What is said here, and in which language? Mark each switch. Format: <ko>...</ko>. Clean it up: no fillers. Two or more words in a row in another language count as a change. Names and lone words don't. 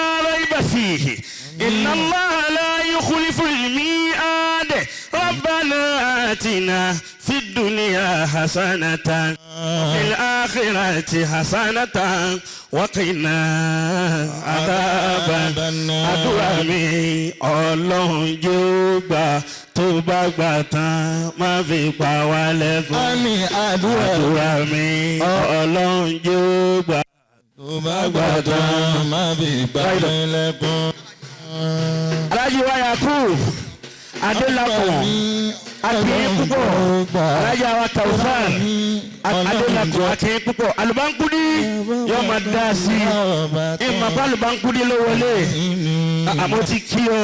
<ar>ريب فيه إن الله لا يخلف الميعاد ربنا آتنا في الدنيا حسنة وفي الآخرة حسنة وقنا عذاب النار</ar> <yo>àdúrà mi Ọlọ́run jọ̀ọ́ gbà tó bá gbà tán má fi pa wá lẹ́kùn. Àmín àdúrà mi Ọlọ́run jọ̀ọ́ gbà tó bá gbà tán má fi pa wá lẹ́kùn. Alhaji wa Yakub Adélakùn akínyìn púpọ̀ alájà wa Taufan Adélakùn akínyìn púpọ̀ Alubankudi yóò máa dá sí i ìmọ̀pá Alubankudi ló wọlé mo ti kí ọ</yo>